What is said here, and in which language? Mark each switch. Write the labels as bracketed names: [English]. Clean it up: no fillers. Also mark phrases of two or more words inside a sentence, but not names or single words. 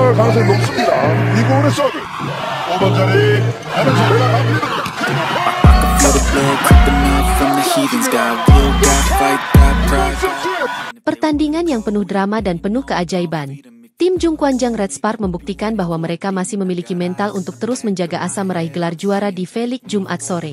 [Korean] 가능성이 높습니다. 이고은의 서브. 5번 자리 하면서 올라갑니다. [Indonesian] Pertandingan yang penuh drama dan penuh keajaiban. Tim Jungkwanjang Red Spark membuktikan bahwa mereka masih memiliki mental untuk terus menjaga asa meraih gelar juara di V-League Jumat sore.